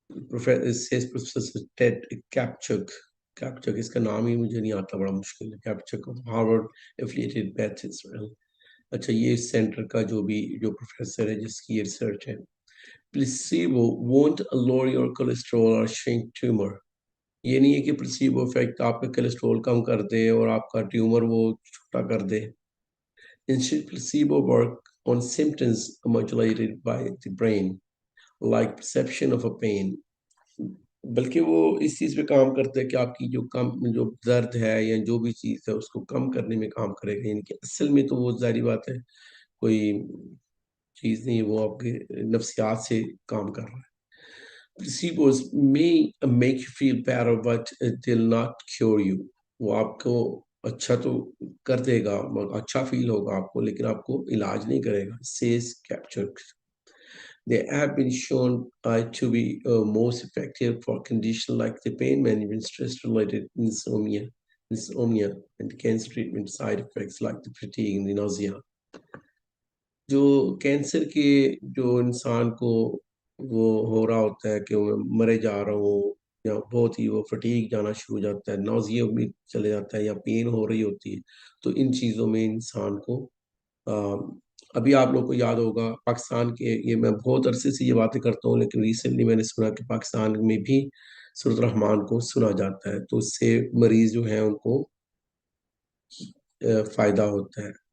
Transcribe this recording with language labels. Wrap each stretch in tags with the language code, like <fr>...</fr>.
<ur>Professor Ted Kapchuk, اس کا نام ہی مجھے نہیں آتا, بڑا مشکل ہے.</ur> <en>Kapchuk of Harvard affiliated Beth Israel.</en> <ur>اچھا, یہ اس سینٹر کا جو پروفیسر ہے جس کی یہ ریسرچ ہے.</ur> <en>Placebo won't lower your cholesterol or shrink tumor.</en> <ur>یہ نہیں ہے کہ پلیسیبو افیکٹ آپ کا کولیسٹرول کم کر دے اور آپ کا ٹیومر وہ چھوٹا کر دے.</ur> <en>Instead, placebo work on symptoms modulated by the brain, like perception of a pain.</en> <ur>بلکہ وہ اس چیز پہ کام کرتے ہیں کہ آپ کی جو درد ہے یا جو بھی چیز ہے اس کو کم کرنے میں کام کرے گا. یعنی کہ اصل میں تو وہ ظاہری بات ہے کوئی چیز نہیں, وہ آپ کے نفسیات سے کام کر رہا ہے.</ur> <en>Placebos may make you feel better but it will not cure you.</en> <ur>وہ آپ کو اچھا تو کر دے گا, اچھا فیل ہوگا آپ کو, لیکن آپ کو علاج نہیں کرے گا.</ur> <en>Says Kapchuk. They have been shown to be most effective for conditions like the pain management, stress-related insomnia, and cancer treatment side effects like the fatigue and the nausea.</en> <ur>جو کینسر کے جو انسان کو وہ ہو رہا ہوتا ہے کہ وہ مرے جا رہا ہوں, یا بہت ہی وہ فٹیگ جانا شروع ہو جاتا ہے, نوزیا بھی چلے جاتا ہے, یا پین ہو رہی ہوتی ہے, تو ان چیزوں میں انسان کو ابھی آپ لوگ کو یاد ہوگا پاکستان کے, یہ میں بہت عرصے سے یہ باتیں کرتا ہوں, لیکن ریسنٹلی میں نے سنا کہ پاکستان میں بھی سورۃ الرحمان کو سنا جاتا ہے, تو اس سے مریض جو ہیں ان کو فائدہ ہوتا ہے.</ur>